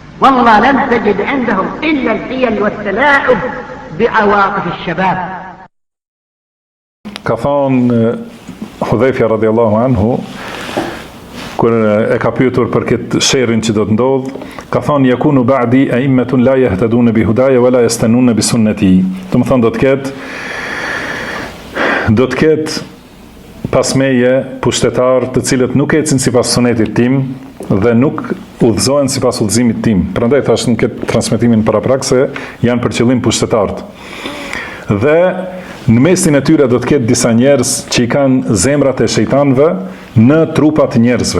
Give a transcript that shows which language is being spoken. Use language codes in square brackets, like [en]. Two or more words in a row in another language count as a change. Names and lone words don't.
[ar] والله لم تجد عندهم إلا الحيل والتلاعب بعواطف الشباب. [sq] Ka thonë Hudhaifja [ar] رضي الله عنه, [sq] kur e ka pyetur për këtë sherrin që do të ndodh, ka thonë [ar] يكون بعدي أئمة لا يهتدون بهداي ولا يستنون بسنتي. [sq] Do të thonë do të ketë pas meje pushtetar të cilët nuk ecin sipas sunetit tim dhe nuk udhëzohen sipas udhëzimit tim. Prandaj thash në këtë transmetimin paraprak se janë për qëllim pushtetarët. Dhe në mesin e tyre do të ketë disa njerëz që i kanë zemrat e shejtanëve në trupat e njerëzve.